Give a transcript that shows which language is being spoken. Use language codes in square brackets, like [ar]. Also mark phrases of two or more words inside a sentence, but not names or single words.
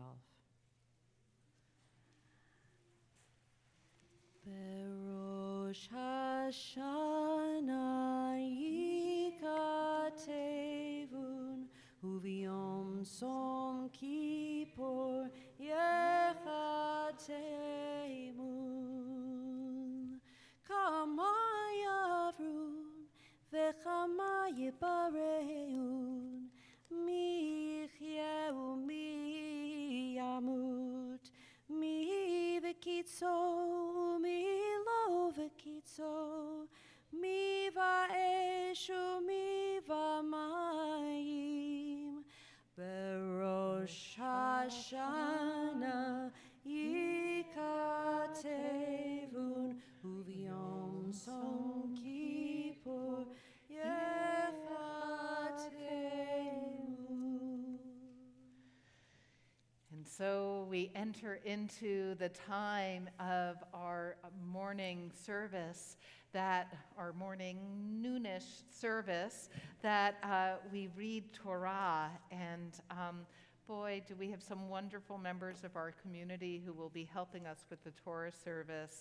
[he] בראש השנה יכתבון וביום צום כיפור יחתמון כמה יעברון וכמה יבראון מי יחיה ומי ימות מי בקצו ומי לא בקצו מי באש ומי במים בראש השנה יכתבון וביום צום כיפור יחתמון. [en] And so we enter into the time of our morning service, our morning noonish service, that we read Torah. And boy, do we have some wonderful members of our community who will be helping us with the Torah service.